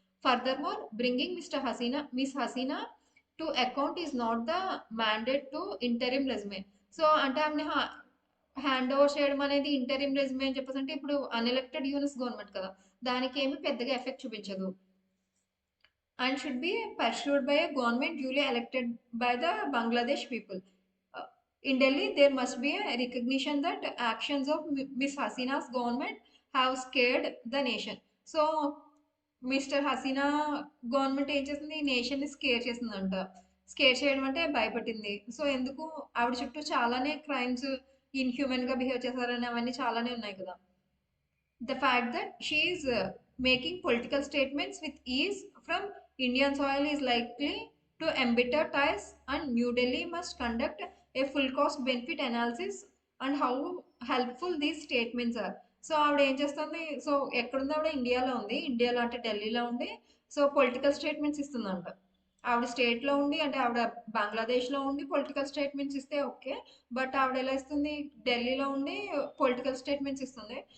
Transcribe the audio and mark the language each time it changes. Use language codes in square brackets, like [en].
[en] Further more bringing Miss Hasina to account is not the mandate to interim resume. [te] So అంటే ఆమె hand over చేయడం అనేది interim resume అని చెప్పేసి అంటే ఇప్పుడు అన్ఎలెక్టెడ్ యూనిస్ గవర్నమెంట్ కదా, దానికి ఏమి పెద్దగా ఎఫెక్ట్ చూపించదు. [en] And should be pursued by a government duly elected by the Bangladesh people. In Delhi, there must be a recognition that actions of Miss Hasina's government have scared the nation. [te] So, mister Hasina government ఏం చేసింది, ఈ నేషన్ని scare చేసిందంట. Scare చేయడం అంటే భయపట్టింది. So ఎందుకు, ఆవిడ చుట్టూ చాలానే క్రైమ్స్, ఇన్హ్యూమన్గా బిహేవ్ చేశారని అవన్నీ చాలానే ఉన్నాయి కదా. [en] The fact that she is making political statements with ease from Indian soil is likely to embitter ties, and New Delhi must conduct a full cost benefit analysis and how helpful these statements are. [te] So ఆవిడ ఏం చేస్తుంది, so ఎక్కడుంది ఆవిడ, ఇండియాలో ఉంది, ఇండియాలో అంటే ఢిల్లీలో ఉండి సో పొలిటికల్ స్టేట్మెంట్స్ ఇస్తుందంట. ఆవిడ స్టేట్లో ఉండి అంటే ఆవిడ బంగ్లాదేశ్లో ఉండి పొలిటికల్ స్టేట్మెంట్స్ ఇస్తే ఓకే, బట్ ఆవిడ ఎలా ఇస్తుంది, ఢిల్లీలో ఉండి పొలిటికల్ స్టేట్మెంట్స్ ఇస్తుంది.